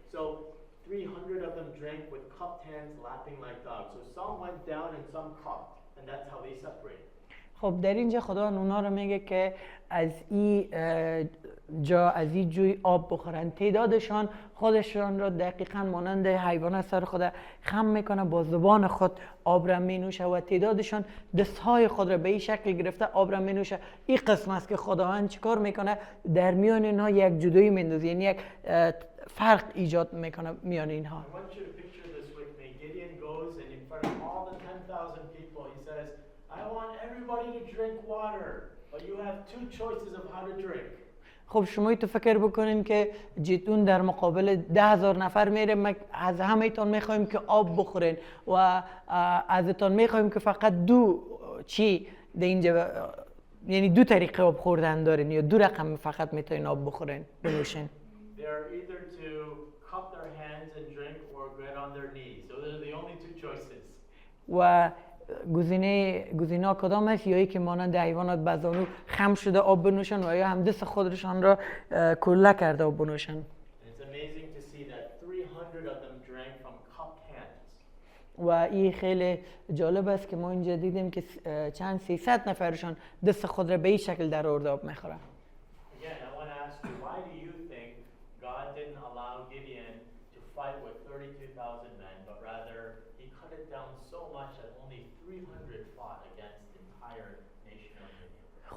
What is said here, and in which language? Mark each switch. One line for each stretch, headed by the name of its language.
English: So 300 of them drank with cupped hands, lapping like dogs. So some went down and some cupped, and that's how they separated.
Persian: خب در اینجا خدا اونا رو میگه که از این جا از این جوی آب بخورن. تعدادشان خودشان را دقیقاً مانند حیوانات سر خود خم میکنه، با زبان خود آب را مینوشه و تعدادشان دستهای خود را به این شکل گرفته آب را مینوشه. این قسم است که خداوند چیکار میکنه؟ در میان اینها یک جدایی میندازه، یعنی یک فرق ایجاد میکنه میان اینها.
English: I want you to picture this with me. Gideon goes and in front of all the 10,000 people, he says, I want everybody to drink water, but you have two choices of how to drink.
Persian: خب شما تو فکر بکنین که جیتون در مقابل 10,000 نفر میره، از همه‌تون میخوایم که آب بخورین و ازتون میخوایم که فقط دو چی در اینجا، یعنی دو طریقه آب خوردن دارین یا دو رقم فقط میتونین آب بخورین بنوشین.
English: They are either to cup their hands and drink or get on their knees. So those are the only two choices.
Persian: و گزینه کدام است؟ یا ای که مانند حیوانات به زانو خم شده آب بنوشن و یا هم دست خودشان را کله کرده آب بنوشن.
English: It's amazing to see that 300 of them drank from cupped hands.
Persian: و این خیلی جالب است که ما اینجا دیدیم که چند 300 نفرشان دست خود را به این شکل در آورده آب میخورن.
English: Again, I want to ask you, why do you think God didn't allow Gideon to fight with 32,000 men, but rather he cut it down so much that only 300 fought against the entire nation of Midian?